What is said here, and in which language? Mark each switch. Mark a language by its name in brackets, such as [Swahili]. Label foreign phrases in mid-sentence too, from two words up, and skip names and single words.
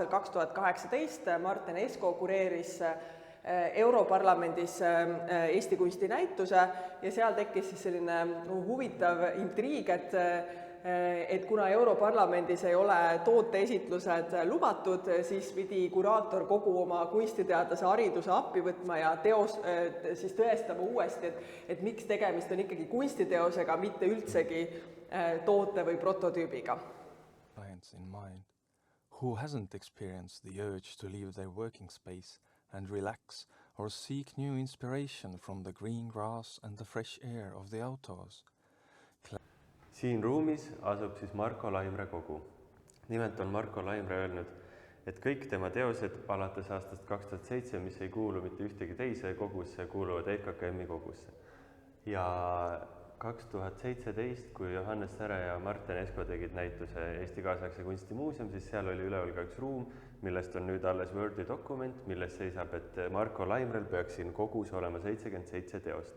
[Estonian] 2018 Martin Esko kureeris Europarlamendis Eesti kunstinäituse ja seal tekkis siis selline huvitav intriig, et kuna Europarlamendis ei ole tooteesitlused lubatud, siis pidi kuraator kogu oma kunstiteadlase hariduse appi võtma ja siis tõestama uuesti, et miks tegemist on ikkagi kunstiteosega, mitte üldsegi toote või prototüübiga. [English] Clients in mind, who hasn't experienced the urge to leave their working space and relax or seek new inspiration from the green grass and the fresh air of the outdoors. [Estonian] Siin ruumis asub siis Marko Laimre kogu. Nimelt on Marko Laimre öelnud, et kõik tema teosed alates aastast 2007, mis ei kuulu mitte ühtegi teise kogusse, kuuluvad EKKM-i kogusse. Ja 2017, kui Johannes Säre ja Martin Esko tegid näituse Eesti Kaasaegse Kunstimuuseum, siis seal oli üleval ka üks ruum, millest on nüüd alles Wordi dokument, milles seisab, et Marko Laimrel peaks siin kogus olema 77 teost.